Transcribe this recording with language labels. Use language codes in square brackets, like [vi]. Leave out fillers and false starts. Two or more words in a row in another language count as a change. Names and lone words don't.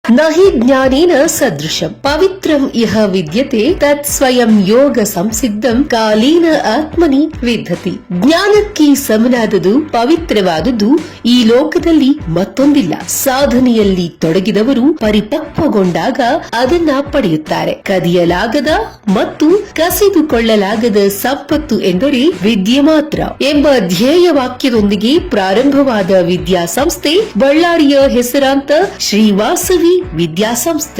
[sa] ನಹಿ ಜ್ಞಾನೇನ ಸದೃಶಂ ಪವಿತ್ರಂ ಇಹ ವಿದ್ಯತೆ ತತ್ ಸ್ವಯಂ ಯೋಗ ಸಂಸಿದ್ಧಂ ಕಾಲೀನ ಆತ್ಮನಿ ವಿದ್ಧತಿ. [kn] ಜ್ಞಾನಕ್ಕೆ ಸಮನಾದುದು ಪವಿತ್ರವಾದುದು ಈ ಲೋಕದಲ್ಲಿ ಮತ್ತೊಂದಿಲ್ಲ. ಸಾಧನೆಯಲ್ಲಿ ತೊಡಗಿದವರು ಪರಿಪಕ್ವಗೊಂಡಾಗ ಅದನ್ನ ಪಡೆಯುತ್ತಾರೆ. ಕದಿಯಲಾಗದ ಮತ್ತು ಕಸಿದುಕೊಳ್ಳಲಾಗದ ಸಂಪತ್ತು ಎಂದರೆ ವಿದ್ಯೆ ಮಾತ್ರ ಎಂಬ ಧ್ಯೇಯ ವಾಕ್ಯದೊಂದಿಗೆ ಪ್ರಾರಂಭವಾದ ವಿದ್ಯಾಸಂಸ್ಥೆ ಬಳ್ಳಾರಿಯ ಹೆಸರಾಂತ ಶ್ರೀ ವಾಸವಿ ವಿದ್ಯಾಸಂಸ್ಥೆ.